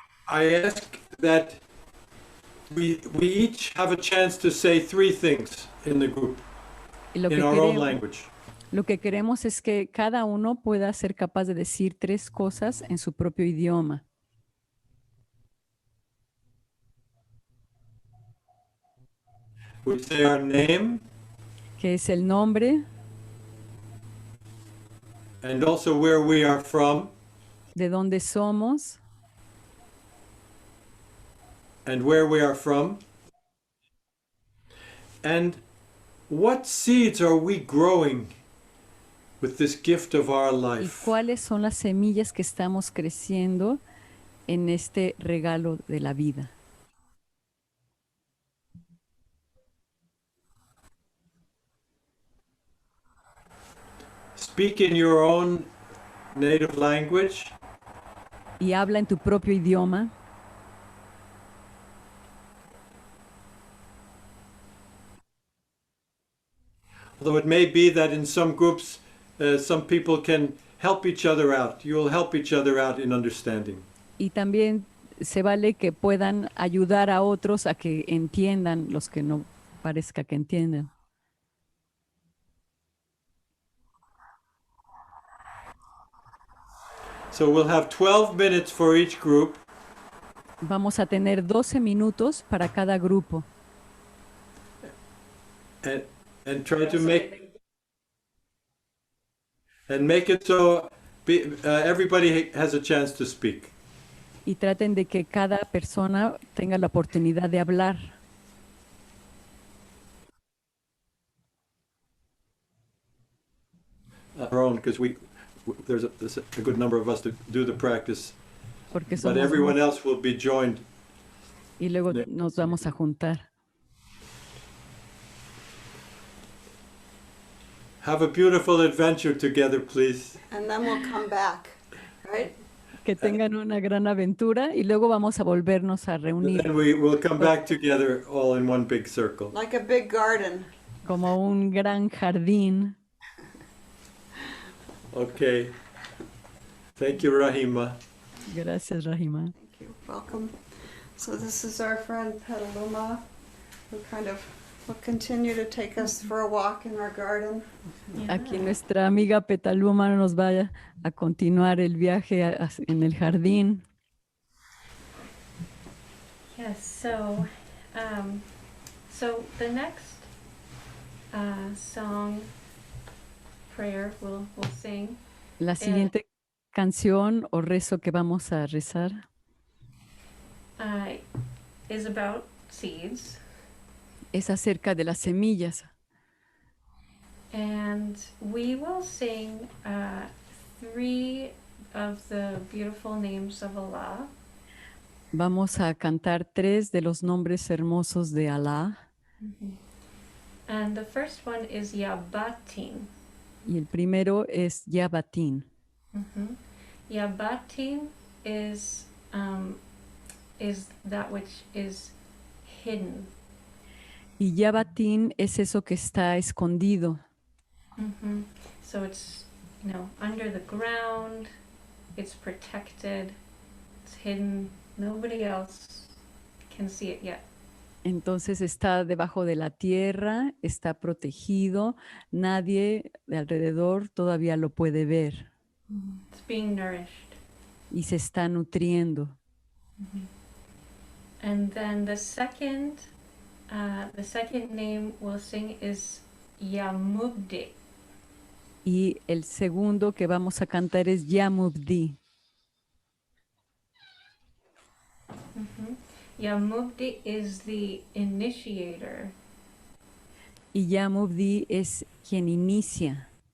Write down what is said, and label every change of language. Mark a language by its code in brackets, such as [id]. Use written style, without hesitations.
[en] I ask that we each have a chance to say 3 things in the group in our own language. [es] Lo que queremos es que cada uno pueda ser capaz de decir 3 cosas en su propio idioma. [en] We say our name, [es] que es el nombre, [en] and also where we are from, [es] de dónde somos, [en] and where we are from, and what seeds are we growing with this gift of our [es] y [en] life. [es] cuáles son las semillas que estamos creciendo en este regalo de la vida. [en] Speak in your own native language. [es] Y habla en tu propio idioma. [en] Although it may be that in some groups, some people can help each other out. You will help each other out in understanding. [es] Y también se vale que puedan ayudar a otros a que entiendan los que no parezca que entiendan. [en] So we'll have 12 minutes for each group. [es] Vamos a tener 12 minutos para cada grupo. [en] And try to make it so everybody has a chance to speak. [es] Y traten de que cada persona tenga la oportunidad de hablar. [en] because there's a good number of us to do the practice, [es] porque [en] but [es] somos [en] everyone else will be joined. [es] y luego de- nos vamos a juntar. [en] Have a beautiful adventure together, please. And then we'll come back, right? [es] Que tengan una gran aventura y luego vamos a volvernos a reunir [en] Then we will come back together all in one big circle. Like a big garden. [es] como un gran jardín. [en] Okay. Thank you, Rahima. [es] Gracias, Rahima. [en] Thank you. Welcome. So this is our friend Petaluma, who kind of will continue to take us for a walk in our garden. [es] Aquí nuestra amiga Petaluma nos va a continuar el viaje en el jardín. [en] Yes, so the next song, prayer we'll sing [es] La siguiente canción o rezo que vamos a rezar [en] is about seeds. [es] es acerca de las semillas. [en] And we will sing 3 of the beautiful names of Allah. [es] Vamos a cantar 3 de los nombres hermosos de Alá. [en] And the first one is Yabatin. [es] Y el primero es Yabatín. [en] Yabatin is that which is hidden. [es] Y Yabatín es eso que está escondido. [en] So it's, under the ground, it's protected, it's hidden, nobody else can see it yet. [es] Entonces está debajo de la tierra, está protegido, nadie de alrededor todavía lo puede ver [en] It's being nourished. [es] y se está nutriendo. [en] And then the second name we'll sing is Yamubdi. [es] Y el segundo que vamos a cantar es Yamubdi. [en] Yamubdi is the initiator. [es] Y Yamubdi es quien inicia.